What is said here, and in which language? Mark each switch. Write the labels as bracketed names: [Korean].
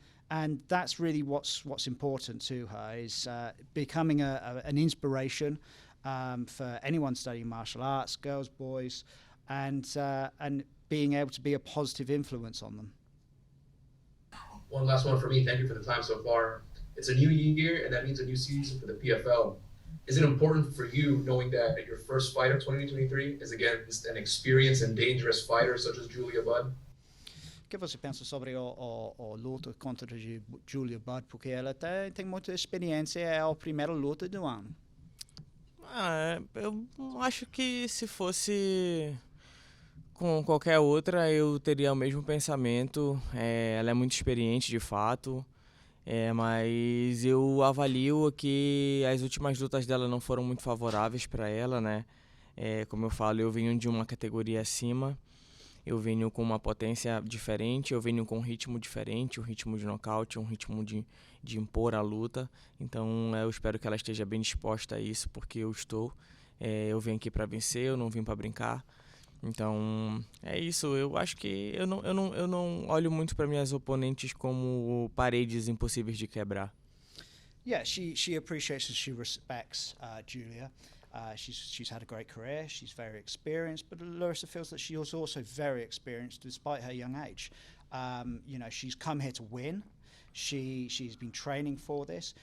[English] And that's really what's important to her, is becoming an inspiration for anyone studying martial arts, girls, boys, and being able to be a positive influence on them. One last one for me. Thank you for the time so far. It's a new year, and that means a new season for the PFL. Is it important for you, knowing that your first fight of 2023 is against an experienced and dangerous fighter such as Julia Budd? [Portuguese] O que você pensa sobre a luta contra Julia Budd? Porque ela tem muita experiência, é a primeira luta do ano. Eu acho que se fosse com qualquer outra, eu teria o mesmo pensamento. Ela é muito experiente, de fato. Mas eu avalio que as últimas lutas dela não foram muito favoráveis para ela, né? Como eu falo, eu venho de uma categoria acima, eu venho com uma potência diferente, eu venho com um ritmo diferente, um ritmo de nocaute, um ritmo de impor a luta. Então eu espero que ela esteja bem disposta a isso, porque eu estou. Eu vim aqui para vencer, eu não vim para brincar. Então, é isso. Eu acho que eu não olho muito para minhas oponentes como paredes impossíveis de quebrar. [English] Yeah, she appreciates and she respects Julia. She's had a great career. She's very experienced, but Larissa feels that she is also very experienced despite her young age. She's come here to win. She's been training for this.